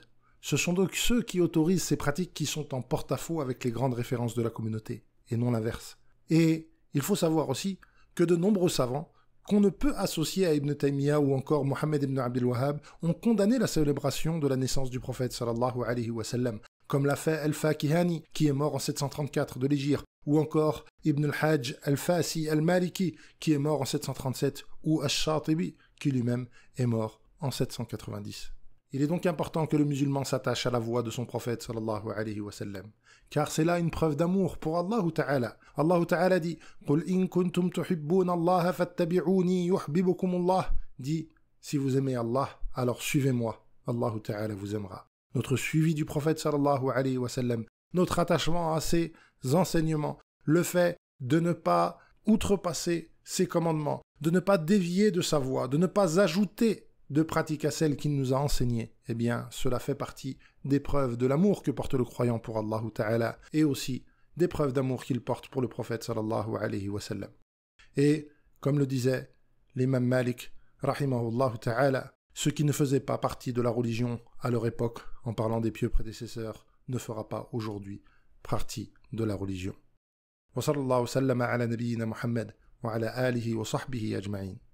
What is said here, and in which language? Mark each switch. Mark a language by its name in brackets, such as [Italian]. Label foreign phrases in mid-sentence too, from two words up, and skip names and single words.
[French] Ce sont donc ceux qui autorisent ces pratiques qui sont en porte-à-faux avec les grandes références de la communauté, et non l'inverse. Et il faut savoir aussi que de nombreux savants, qu'on ne peut associer à Ibn Taymiyyah ou encore Mohammed ibn Abdel Wahhab, ont condamné la célébration de la naissance du prophète [Arabic] صلى الله عليه وسلم, [French] comme l'a fait Al-Fakihani, qui est mort en 734 de l'Hégire, ou encore Ibn al-Hajj al-Fasi al-Maliki, qui est mort en 737, ou Ash-Shatibi, qui lui-même est mort en 790. Il est donc important que le musulman s'attache à la voie de son prophète [Arabic] صلى الله عليه وسلم, [French] car c'est là une preuve d'amour pour [Arabic] الله تعالى. الله تعالى [French] dit « [Arabic] قل إن كنتم تحبون الله فاتبعوني يحببكم الله [French] » dit « Si vous aimez Allah, alors suivez-moi, [Arabic] الله تعالى [French] vous aimera ». Notre suivi du prophète [Arabic] صلى الله عليه وسلم, [French] notre attachement à ses enseignements, le fait de ne pas outrepasser ses commandements, de ne pas dévier de sa voie, de ne pas ajouter de pratique à celle qu'il nous a enseignée, eh bien, cela fait partie des preuves de l'amour que porte le croyant pour [Arabic] الله تعالى [French] et aussi des preuves d'amour qu'il porte pour le prophète [Arabic] صلى الله عليه وسلم. [French] Et, comme le disait l'imam Malik, [Arabic] رحمه الله تعالى, [French] ce qui ne faisait pas partie de la religion à leur époque, en parlant des pieux prédécesseurs, ne fera pas aujourd'hui partie de la religion. [Arabic] وصلى الله وسلم على نبينا محمد وعلى آله وصحبه أجمعين.